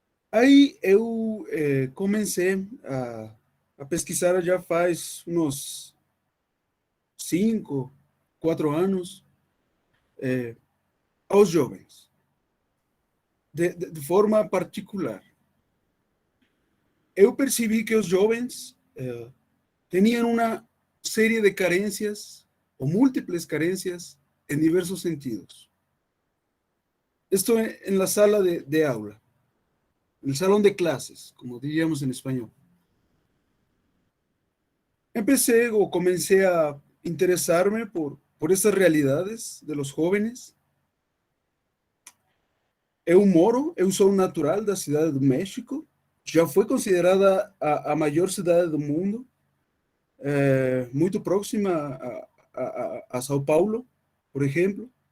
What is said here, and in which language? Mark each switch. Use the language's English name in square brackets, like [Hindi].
[Portuguese] Aí eu comecei a pesquisar já faz uns 5, 4 anos aos jovens, de forma particular. Eu percebi que os jovens tinham uma série de carências, ou múltiples carências, em diversos sentidos. [Spanish] Esto en la sala de aula, en el salón de clases, como diríamos en español. Empecé o comencé a interesarme por estas realidades de los jóvenes. [Portuguese] Eu moro, eu sou natural da cidade do México, já foi considerada a maior cidade do mundo, muito próxima a São Paulo, por exemplo.